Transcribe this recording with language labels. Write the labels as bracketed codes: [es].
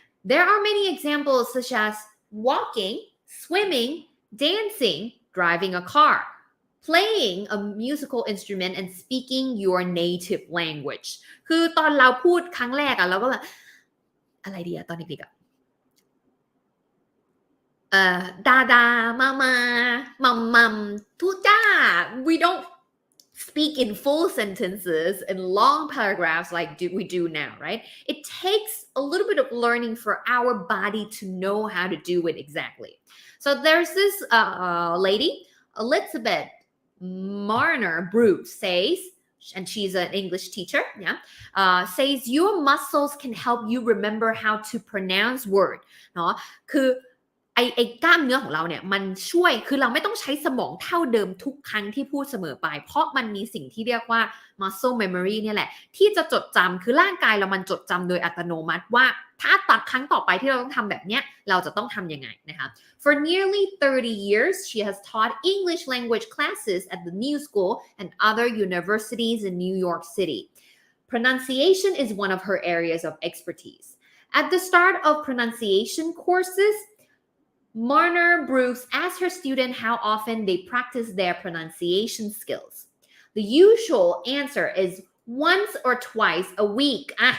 [en] There are many examples such as walking, swimming, dancing, driving a car, playing a musical instrument and speaking your native language [th] คือตอนเราพูดครั้งแรกเราก็แบบอะไรดีตอนเด็กๆ [en] dada, mama, mum, tuta. We don't speak in full sentences and long paragraphs like we do now, right? It takes a little bit of learning for our body to know how to do it exactly. So there's this lady, Elizabeth Marner Bruce says, and she's an English teacher, says your muscles can help you remember how to pronounce word. [th] เนาะคือไอ้กล้ามเนื้อของเราเนี่ยมันช่วยคือเราไม่ต้องใช้สมองเท่าเดิมทุกครั้งที่พูดเสมอไปเพราะมันมีสิ่งที่เรียกว่า muscle memory เนี่ยแหละที่จะจดจำคือร่างกายเรามันจดจำโดยอัตโนมัติว่าถ้าตัดครั้งต่อไปที่เราต้องทำแบบเนี้ยเราจะต้องทำยังไงนะคะ [en] For nearly 30 years she has taught English language classes at the New School and other universities in New York City. Pronunciation is one of her areas of expertise. At the start of pronunciation courses, Marner Brooks asked her student how often they practice their pronunciation skills. The usual answer is once or twice a week.